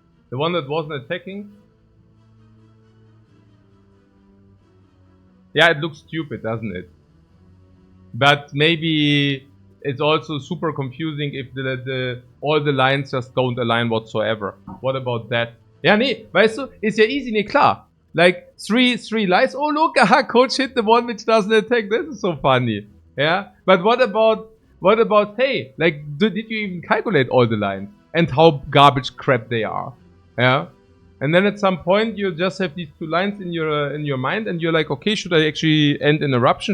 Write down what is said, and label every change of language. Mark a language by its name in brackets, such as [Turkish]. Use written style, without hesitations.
[English] The one that wasn't attacking? Yeah, it looks stupid, doesn't it? But maybe it's also super confusing if all the lines just don't align whatsoever. What about that? [German] Ja, nee, weißt du, ist ja easy, nee, klar. [English] Like, three lines. Oh, look, aha, coach hit the one which doesn't attack. This is so funny. Yeah? But what about, hey, like, did you even calculate all the lines? And how garbage crap they are? Yeah? And then at some point you just have these 2 lines in your mind and you're like, okay, should I actually end in eruption?